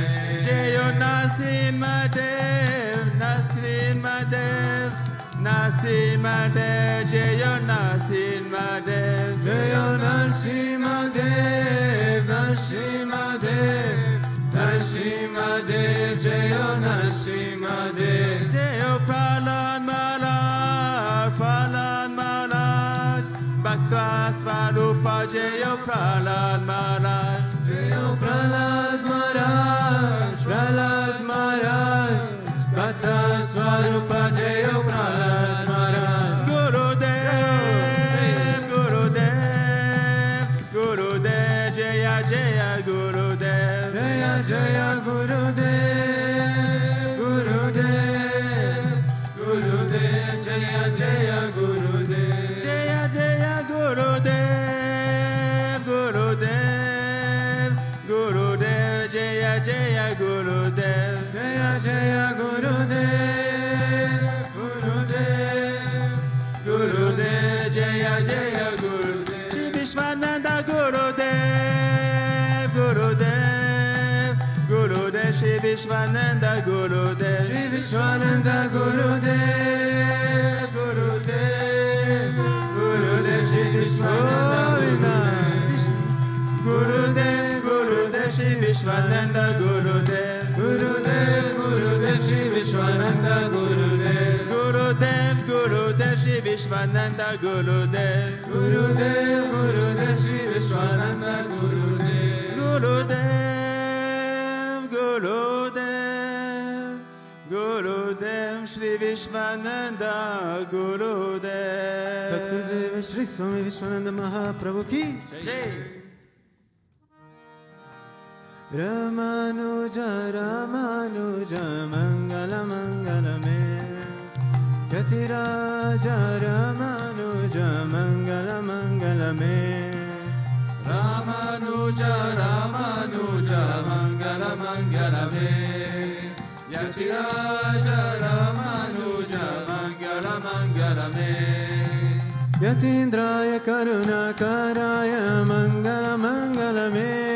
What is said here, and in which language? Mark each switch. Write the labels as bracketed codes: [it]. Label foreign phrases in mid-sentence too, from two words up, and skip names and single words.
[sa] Jaya Nasimadev Nasimadev Nasimadev Jaya Nasimadev Jaya Nasimadev Nasimadev Nasimadev Jaya Nasimadev Jaya Prahlad Maharaj Prahlad Maharaj Bhakta Swarupa Jaya Prahlad Maharaj Jaya Prahlad Maharaj Prahlad Maharaj Bhakta Swarupa Jaya Prahlad Maharaj Gurudev Gurudev Gurudev Jaya Jaya Gurudev Jaya Jaya Gurudev Gurudev Gurudev Jaya Jaya Gurudev Jaya Jaya Gurudev Gurudev Gurudev Jaya Jaya Gurudev Jaya Jaya Gurudev Gurudev Gurudev Jaya Jaya Gurudev Sri Vishwananda Gurudev Gurudev Gurudev Sri Vishwananda Gurudev Sri Vishwananda Gurudev Gurudev Gurudev Sri Vishwananda Gurudev Gurudev Sri Vishwananda Gurudev Gurudev Gurudev Sri Vishwananda Gurudev Gurudev Gurudev Sri Vishwananda Gurudev Gurudev Gurudev Sri Vishwananda Gurudev Gurudev Gurudev Gurudev Sri Vishwananda Gurudev [hi] Satgurudev Sri Swami Vishwananda Mahaprabhu ki Jai. [sa] रामानुज रामानुज मङ्गलं मङ्गलं मे यतिराज रामानुज मङ्गलं मङ्गलं मे रामानुज रामानुज मङ्गलं मङ्गलं मे यतिराज रामानुज मङ्गलं मङ्गलं मे यतीन्द्राय करुणा कराय मङ्गलं मङ्गलं मे